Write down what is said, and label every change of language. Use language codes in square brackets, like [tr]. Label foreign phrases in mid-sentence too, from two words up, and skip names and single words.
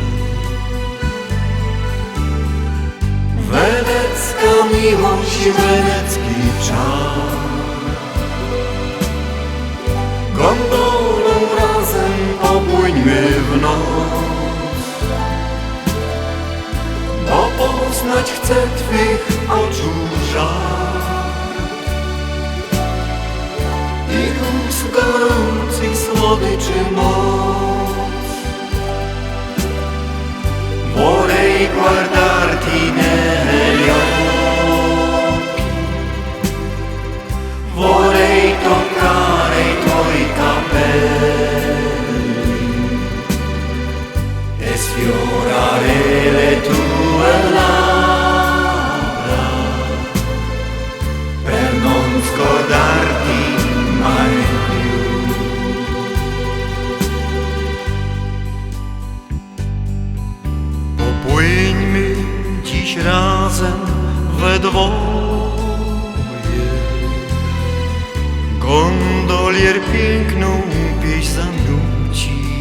[pl] Wenecka miłość, wenecki czar, gondolą razem popłyńmy w noc, bo poznać chcę Twych oczu żar i ust gorących słodyczy moc. [it] Vorrei guardarti negli occhi, vorrei toccare I tuoi capelli e sfiorare le tue labbra per non scordarti mai più. [pl] Popłyńmy dziś razem we dwoje, gondolier piękną pieśń zanuci.